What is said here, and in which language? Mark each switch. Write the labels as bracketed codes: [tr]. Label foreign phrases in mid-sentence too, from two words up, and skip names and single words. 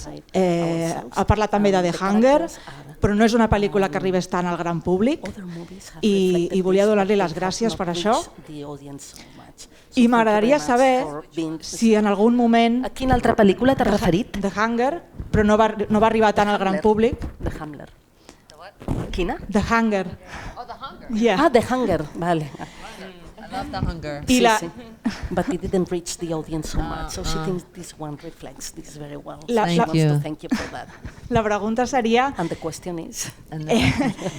[ca] Ha parlat també de The Hunger, però no és una pel·lícula que arribés tant al gran públic i volia donar-li les gràcies per això. I m'agradaria saber si en algun moment... A quina altra pel·lícula t'has referit? The Hunger, però no va arribar tant al gran públic. The Hunger. Quina? The Hunger. [en] Oh, The Hunger. Yeah. [ca] Ah, The Hunger, vale. [en] I love The Hunger. [ca] Sí, sí. [en] But it didn't reach the audience so much, so she thinks this one reflects this very well. Thank you. Thank you for that. [ca] La pregunta seria... [en] And the question is...